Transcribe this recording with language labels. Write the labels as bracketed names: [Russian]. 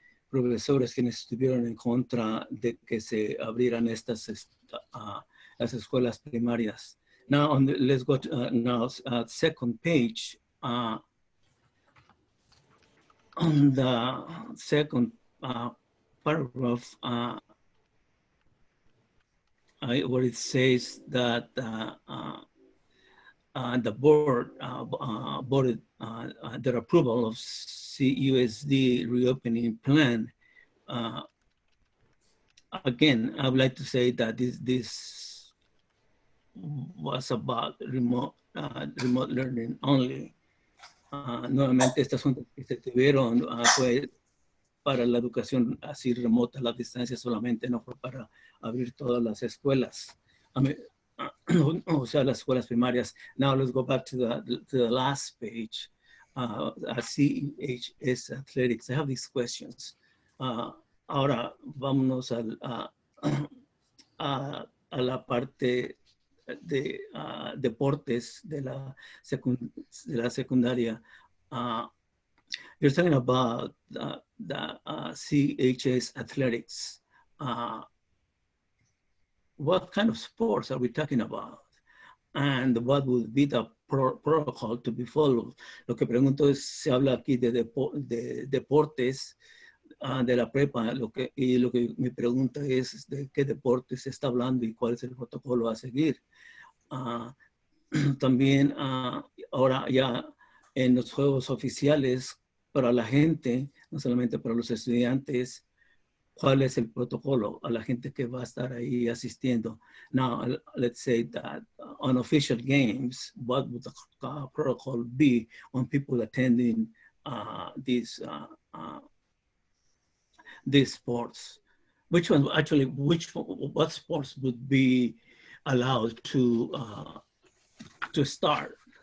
[Spanish] profesores quienes estuvieron en contra de que se abrieran estas las escuelas primarias. [English] Now, let's go to now second page. On the second paragraph, where it says that the board voted their approval of CUSD reopening plan. Again, I would like to say that this was about remote learning only. [Spanish] Nuevamente, este asunto que se tuvieron fue para la educación así remota, a la distancia solamente, no fue para abrir todas las escuelas. O sea, las escuelas primarias. [English] Now let's go back to the last page. CHS athletics. I have these questions. [Spanish] Ahora vámonos a la parte de deportes de la secundaria. [English] You're talking about the CHS athletics. What kind of sports are we talking about? And what would be the protocol to be followed? [Spanish] Lo que pregunto es, se habla aquí de deportes de la prepa, y lo que mi pregunta es de qué deportes se está hablando y cuál es el protocolo a seguir. También ahora ya en los juegos oficiales para la gente, no solamente para los estudiantes, ¿cuál es el protocolo a la gente que va a estar ahí asistiendo? [English] Now, let's say that on official games, what would the protocol be on people attending these sports? What sports would be allowed to start?